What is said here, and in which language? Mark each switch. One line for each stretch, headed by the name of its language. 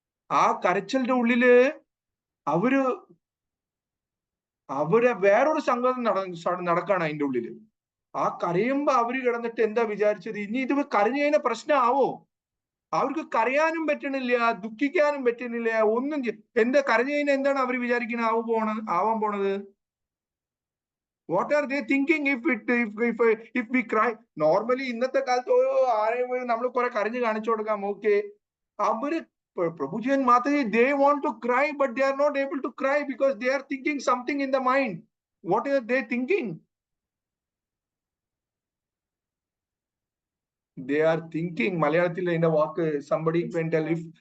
Malayalam: ആ കരച്ചിലിന്റെ ഉള്ളില് അവര് വേറൊരു സംഗതി നടക്കാണ് അതിന്റെ ഉള്ളില്. ആ കരയുമ്പോ അവര് കിടന്നിട്ട് എന്താ വിചാരിച്ചത്? ഇനി ഇത് കരഞ്ഞു കഴിഞ്ഞാൽ പ്രശ്നമാവോ? അവർക്ക് കരയാനും പറ്റണില്ല, ദുഃഖിക്കാനും പറ്റുന്നില്ല, ഒന്നും. എന്താ കരഞ്ഞു കഴിഞ്ഞാൽ എന്താണ് അവർ വിചാരിക്കുന്നത് ആവാൻ പോണത്?
English: What are they thinking if we cry?
Malayalam: Normally ഇന്നത്തെ കാലത്ത് ആരെയും നമ്മൾ കുറെ കരഞ്ഞു കാണിച്ചു കൊടുക്കാം.
English: Okay, അവര് Prabhuji and Mataji, they want to cry, but they are not able to cry because they are thinking something in the mind. What are they thinking? They are thinking, Malayalamil in a walk, somebody can tell if